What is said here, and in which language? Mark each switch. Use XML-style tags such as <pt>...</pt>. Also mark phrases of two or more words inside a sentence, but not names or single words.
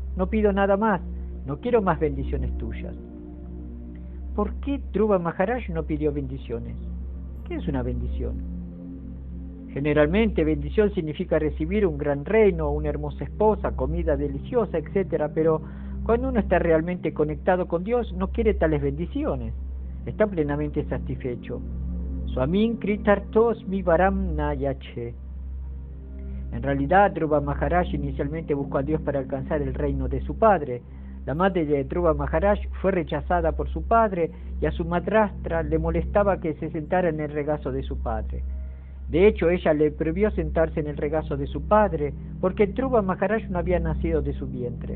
<es>No pido nada más, no quiero más bendiciones tuyas. ¿Por qué Dhruva Maharaj no pidió bendiciones? ¿Qué es una bendición? Generalmente bendición significa recibir un gran reino, una hermosa esposa, comida deliciosa, etc. Pero cuando uno está realmente conectado con Dios, no quiere tales bendiciones. Está plenamente satisfecho.</es> <sa>Swamin Kritartos mi varam nayache.</sa> <es>En realidad, Dhruva Maharaj inicialmente buscó a Dios para alcanzar el reino de su padre. La madre de Dhruva Maharaj fue rechazada por su padre y a su madrastra le molestaba que se sentara en el regazo de su padre. De hecho, ella le prohibió sentarse en el regazo de su padre porque Dhruva Maharaj no había nacido de su vientre.</es>